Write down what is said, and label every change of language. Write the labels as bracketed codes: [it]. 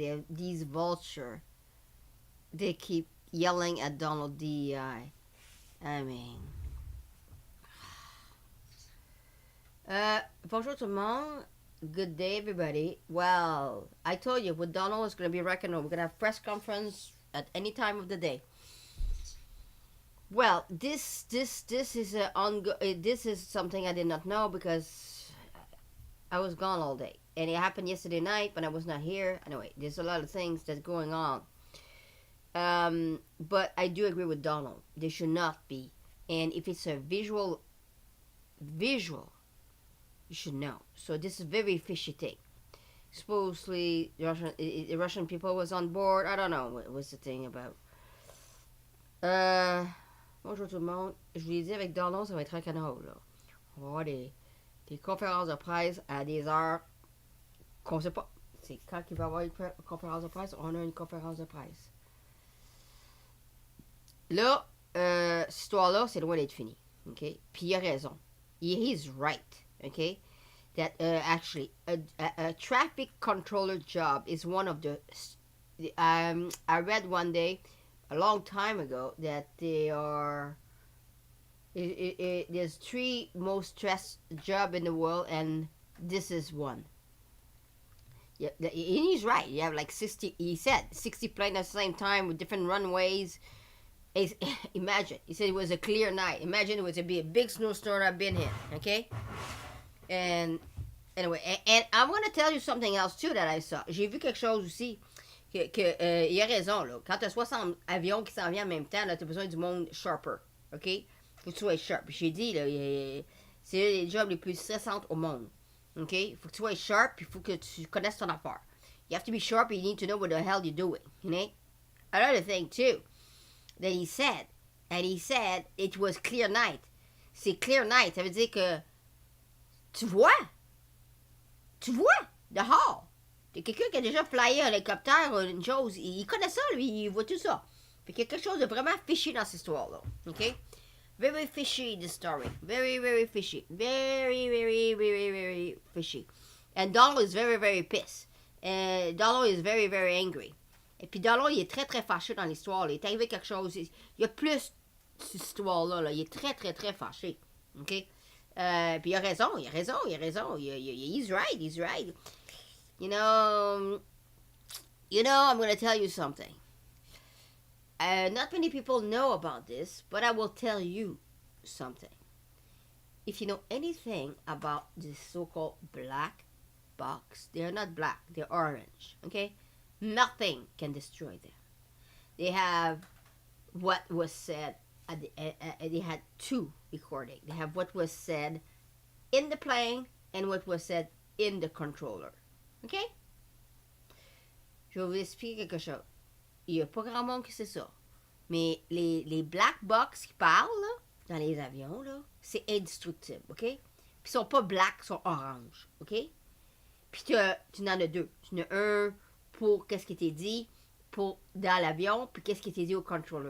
[en] These vulture, they keep yelling at Donald DEI. I mean, [fr] bonjour tout le monde. [en] Good day, everybody. Well, I told you, with Donald, it's going to be reckoned on. We're going to have press conference at any time of the day. Well, this is this is something I did not know because I was gone all day, and it happened yesterday night when I was not here. Anyway, there's a lot of things that's going on. But I do agree with Donald. They should not be, and if it's a visual, you should know. So this is a very fishy thing. Supposedly, the Russian people was on board. I don't know what was the thing about. [fr] Bonjour tout le monde. Je vous l'ai dit, avec Donald, ça va être un canard, là. On va avoir des conférences de presse à des heures qu'on sait pas. C'est quand il va y avoir une conférence de presse, on a une conférence de presse. Là, cette histoire-là, c'est loin d'être fini. Okay? Puis il a raison. [en] He's right. [fr] Okay? [en] That actually, a traffic controller job is one of the... I read one day, a long time ago, that they are... there's 3 most stressed jobs in the world, and this is one. Yeah, and he's right. You have like 60, he said, 60 planes at the same time with different runways. Imagine, he said it was a clear night. Imagine it was to be a big snowstorm I've been here, okay? And anyway, and I'm going to tell you something else too that I saw. [fr] J'ai vu quelque chose aussi, il a raison, là. Quand tu as 60 avions qui s'en viennent en même temps, tu as besoin du monde sharper, ok? Faut que tu sois sharp. J'ai dit, là, c'est les jobs les plus stressants au monde. Okay? Faut que tu sois sharp, il faut que tu connaisses ton affaire. [en] You have to be sharp, and you need to know what the hell you're doing, you know? Another thing, too, that he said, it was clear night. [fr] C'est [en] clear night, [fr] ça veut dire que tu vois, dehors. C'est quelqu'un qui a déjà flyé un hélicoptère ou une chose, il connaît ça, lui, il voit tout ça. Fait qu'il y a quelque chose de vraiment fishy dans cette histoire-là, ok? [en] Very fishy, this story. Very, very fishy. Very, very, very, very fishy. And Donald is very, very pissed. And Donald is very, very angry. [fr] Et puis Donald, il est très, très fâché dans l'histoire. Il est arrivé quelque chose. Il y a plus cette histoire-là. Là. Il est très, très, très fâché. OK? Puis il a raison. [en] He's right. You know, I'm going to tell you something. Not many people know about this, but I will tell you something. If you know anything about this so-called black box, they're not black, they're orange, okay? Nothing can destroy them. They have what was said, they had two recordings. They have what was said in the plane and what was said in the controller, okay? [fr] Je vais vous expliquer quelque chose. Il n'y a pas grand monde qui sait ça. Mais les black box qui parlent, là, dans les avions, là, c'est indestructible, OK? Puis ils sont pas black, ils sont orange, OK? Puis tu en as deux. Tu en as un pour qu'est-ce qui était dit dans l'avion, puis qu'est-ce qui était dit au controller.